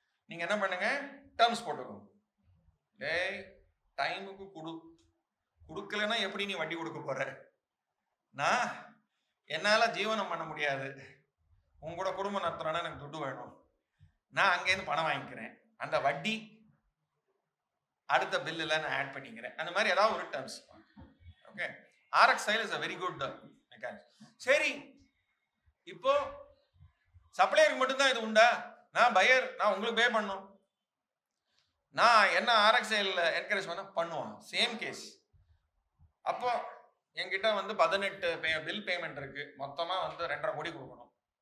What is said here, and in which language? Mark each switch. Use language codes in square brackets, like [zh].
[ta] நீங்க என்ன பண்ணுங்க, டேர்ம்ஸ் போட்டுக்கோங்க. டேய் டைமுக்கு கொடுக்கலன்னா எப்படி நீ வட்டி கொடுக்க போற? நான் என்னால ஜீவனம் பண்ண முடியாது, உங்களோட குடும்பம் நடத்துறேன்னா எனக்கு துட்டு வேணும், நான் அங்கேருந்து பணம் வாங்கிக்கிறேன், அந்த வட்டி அடுத்த பில்லுல நான் ஆட் பண்ணிக்கிறேன். அந்த மாதிரி ஏதாவது ஒரு terms. [en] Okay, RXIL is a very good mechanism. [ta] சரி, இப்போ சப்ளையருக்கு மட்டும்தான் இது உண்டா? நான் பையர், நான் உங்களுக்கு பே பண்ணணும், நான் என்ன RXIL என்கரேஜ் பண்ணுவான், சேம் கேஸ். அப்போ என்கிட்ட வந்து 18 பில் பேமெண்ட் இருக்கு, மொத்தமா வந்து 2.5 கோடி கொடுக்கணும்.